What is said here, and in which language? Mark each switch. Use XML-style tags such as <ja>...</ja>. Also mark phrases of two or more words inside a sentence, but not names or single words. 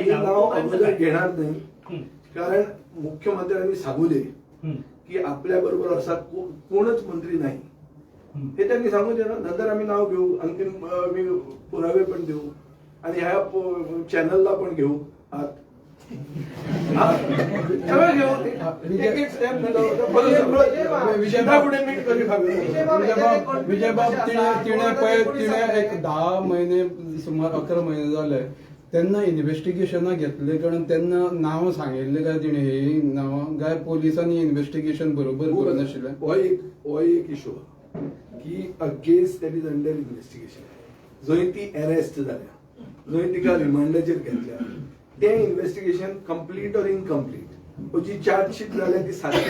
<mr>नाव अगोदर घेणार नाही कारण मुख्यमंत्र्यांनी सांगू दे की आपल्या बरोबर असा कोणच मंत्री नाही हे त्यांनी सांगू दे ना नंतर आम्ही नाव घेऊ अंतिम मी पुरावे पण देऊ आणि ह्या चॅनलला पण घेऊ आत</mr> <kok>विजयबाब तिने एक 10 महिने सुमार 11 महिने झाले तेन्ना इन्व्हेस्टिगेशनां घेतले कारण तेन्ना नांव सांगिल्ले काय तिणे ही नांवां काय पोलिसांनी इन्व्हेस्टिगेशन बरोबर करून आशिल्लें हो एक इशू की</kok> <en>a case that is under investigation</en> <kok>जंय ती अरेस्ट जाल्या जंय तिका रिमांडाचेर घेतल्या ते इन्व्हेस्टिगेशन</kok> <en>complete or incomplete</en> <kok>जी चार्जशीट जाल्या ती सारकी</kok>